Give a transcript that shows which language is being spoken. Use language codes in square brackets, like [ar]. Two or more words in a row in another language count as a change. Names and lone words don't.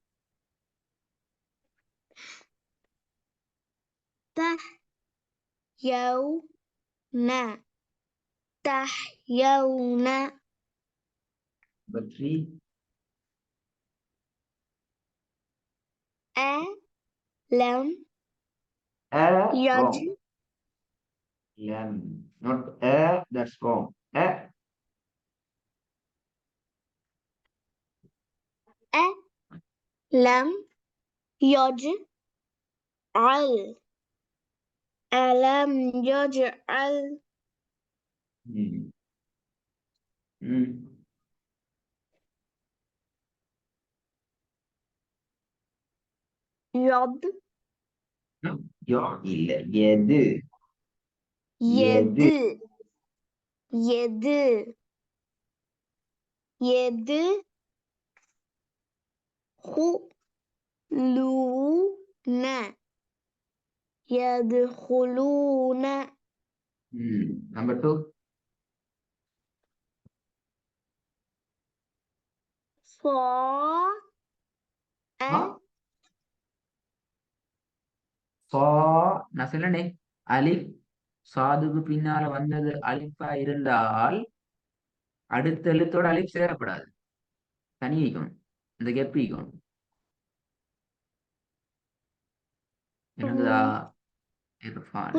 [ar] تحيون تحيون [en] Number 3. [ar] ألم يجد [en] Wrong. Lam. Not a. That's wrong. A. [ar] ألم يجعل ألم يجعل Hmm. Hmm. يد [ta] No. Yok இல்லை. எது [ar] يد [ta] எது [ar] يد يد خلون يدخلون [en] Number 2. [ar] صا [ta] சா நான் சொன்னேனே அலிஃப் சாதுக்கு பின்னால வந்தது அலிஃபா இருந்தால் அடுத்த எழுத்தோட அலிஃப் சேரப்படாது. தனி வைக்கணும். இந்த கெப் வைக்கணும். என்னதுதா இர்ஃபான்